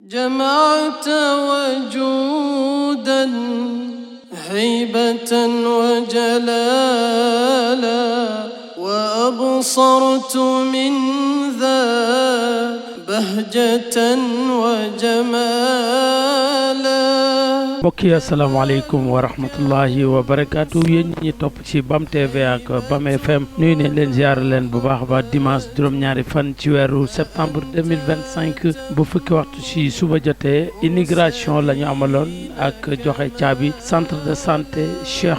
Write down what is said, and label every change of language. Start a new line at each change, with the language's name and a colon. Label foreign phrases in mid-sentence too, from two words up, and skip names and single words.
Arabic: جمعت وجودا هيبة وجلالا وأبصرت من ذا بهجة وجمالا.
Wolof: mbokk yi
Arabic: السلام عليكم ورحمة الله وبركاته
Wolof: yéen ñi topp ci BAM TV ak BAM FM nuyu ne leen ziar leen bu baax ba dimanche juróom-ñaari fan ci weeru septembre 2025 bu fukki waxtu ci suba jotee immigration la ñu amaloon ak joxe caabi
French: centre de santé
Wolof: Cheikh